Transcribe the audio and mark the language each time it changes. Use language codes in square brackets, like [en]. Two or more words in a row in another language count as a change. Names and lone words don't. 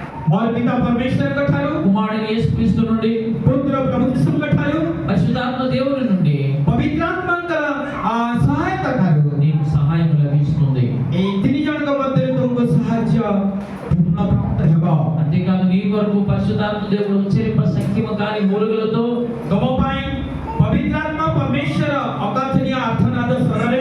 [or] ମୋର ପିତା ପରମେଶ୍ୱରଙ୍କ ଠାରୁ, [te] కుమారుడు యేసుక్రీస్తు నుండి, [or] ପୁତ୍ର ପ୍ରଭୁ ଯୀଶୁଙ୍କ ଠାରୁ, [te] పరిశుద్ధాత్మ దేవుని నుండి [or] ପବିତ୍ରାତ୍ମାଙ୍କର ସହାୟତା ଠାରୁ [te] నీకు సహాయం లభిస్తుంది. [or] ଏହି ତିନି ଜଣଙ୍କ ମଧ୍ୟରେ ତୁମକୁ ସାହାଯ୍ୟ ପୂର୍ଣ୍ଣ ପ୍ରାପ୍ତ ହେବ। [te] అంతేకాదు నీ కొరకు పరిశుద్ధాత్మ దేవుడు ఉచ్చరింప శక్తిమ కాని మూలుగులతో [or] ତୁମ ପାଇଁ ପବିତ୍ରାତ୍ମା ପରମେଶ୍ୱର ଅକଥନୀୟ ଆର୍ତ୍ତନାଦ ସ୍ୱରରେ